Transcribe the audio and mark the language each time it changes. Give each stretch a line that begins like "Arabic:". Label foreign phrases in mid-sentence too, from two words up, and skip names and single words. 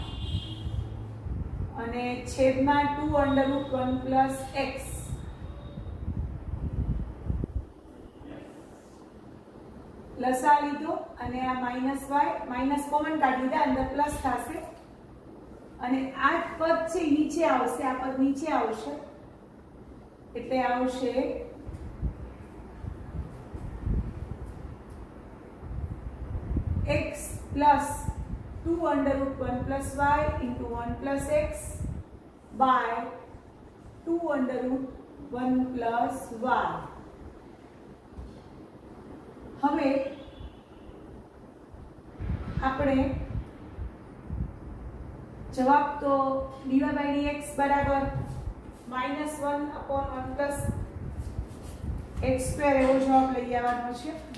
Gujarati: અને છેદમાં 2 √1 plus x લસા લીધો અને આ માઈનસ y માઈનસ કોમન કાઢી લીધા અંદર પ્લસ થશે અને આ પદ છે નીચે આવશે આ પદ નીચે આવશે એટલે આવશે
English: x plus 2 √1 plus y into 1 plus x by 2 √1 plus y।
Gujarati: હવે આપણે જવાબ તો
English: dy by dx
Gujarati: બરાબર -1/1 plus x² એવો જવાબ લઈ આવવાનો છે।